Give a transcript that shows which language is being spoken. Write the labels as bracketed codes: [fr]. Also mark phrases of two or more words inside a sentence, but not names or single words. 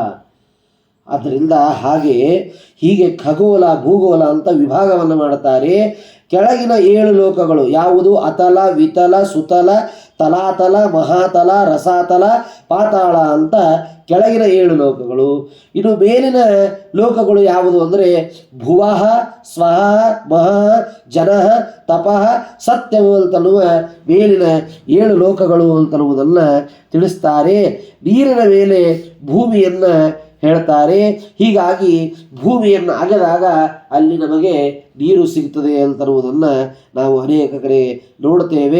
[kn] ಆದ್ದರಿಂದ ಹೀಗೆ ಖಗೋಳ ಭೂಗೋಳ ಅಂತ ವಿಭಾಗವನ್ನು ಮಾಡುತ್ತಾರೆ. ಕೆಳಗಿನ 7 ಲೋಕಗಳು ಯಾವುದು? ಅತಲ, ವಿತಲ, ಸುತಲ, ತಲಾತಲ, ಮಹಾತಲ, ರಸಾತಲ, ಪಾತಾಳ ಅಂತ ಕೆಳಗಿನ 7 ಲೋಕಗಳು. ಇನ್ನು ಮೇಲಿನ ಲೋಕಗಳು ಯಾವುದು ಅಂದರೆ ಭುವಃ, ಸ್ವಃ, ಮಹಃ, ಜನಃ, ತಪಃ, ಸತ್ಯವು ಅಂತನ್ನುವ ಮೇಲಿನ 7 ಲೋಕಗಳು ಅಂತನ್ನುವುದನ್ನು ತಿಳಿಸ್ತಾರೆ. ನೀರಿನ ಮೇಲೆ ಭೂಮಿಯನ್ನು ಹೇಳ್ತಾರೆ. ಹೀಗಾಗಿ ಭೂಮಿಯನ್ನು ಅಗೆದಾಗ ಅಲ್ಲಿ ನಮಗೆ ನೀರು ಸಿಗ್ತದೆ ಅಂತನ್ನುವುದನ್ನು ನಾವು ಅನೇಕ ಕಡೆ ನೋಡ್ತೇವೆ.